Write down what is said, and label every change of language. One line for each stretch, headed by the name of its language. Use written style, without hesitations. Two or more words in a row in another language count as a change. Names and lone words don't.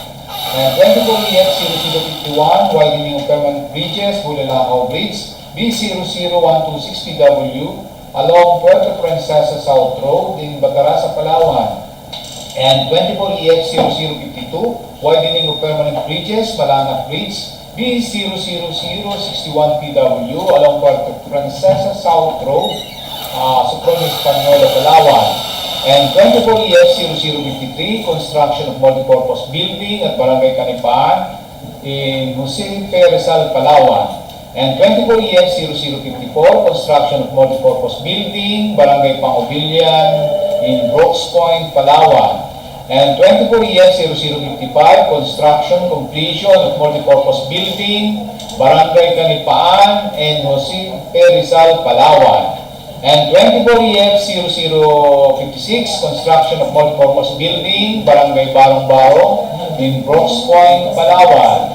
English: And 24EF 0051, Widening of Permanent Bridges, Bulalacao Bridge, B00126 PW, along Puerto Princesa South Road in Bataraza, Palawan. And 24EF 0052, Widening of Permanent Bridges, Manalap Bridge, B00061 PW, along Puerto Princesa South Road, Sofronio, Española, Palawan. And 24EF 0053, construction of multipurpose building at Barangay Kanipaan in Rizal, Palawan. And 24EF 0054, construction of multipurpose building, Barangay Pangobilian in Brooks Point, Palawan. And 24EF 0055, construction completion of multipurpose building, Barangay Kanipaan and Rizal, Palawan. And 24EF 0056, construction of multipurpose building, Barangay Barong-Barong in Brooks Point, Palawan.